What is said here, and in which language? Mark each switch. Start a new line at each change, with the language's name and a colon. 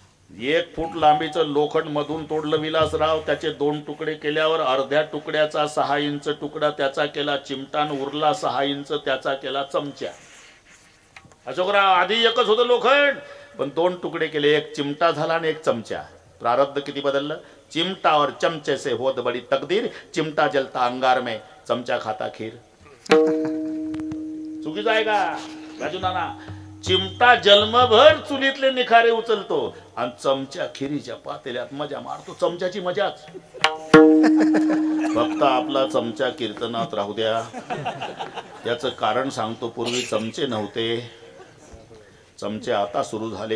Marathi: 1 फूट लांबीचं लोखंड मधून तोडलं विलासराव, त्याचे 2 तुकडे केल्यावर अर्ध्या तुकड्याचा 6 इंच तुकडा त्याचा केला चिमटा, उरला 6 इंच त्याचा केला चमचा. अशोकराव आधी एकच होतं लोखंड, पण 2 तुकडे केले, 1 चिमटा झाला आणि 1 चमचा. प्रारब्ध किती बदललं?
Hindi: चिमटा और चमचे से होत बड़ी तकदीर, चिमटा जलता अंगार में, चमचा खाता खीर.
Marathi: चुकीचं आहे का राजू नाना? चिमटा जन्मभर चुलीतले निखारे उचलतो आणि चमचा खिरीच्या पातेल्यात मजा मारतो. चमच्याची मजाच. फक्त आपला चमचा कीर्तनात राहू द्या. याचं कारण सांगतो. पूर्वी चमचे नव्हते, चमचे आता सुरू झाले.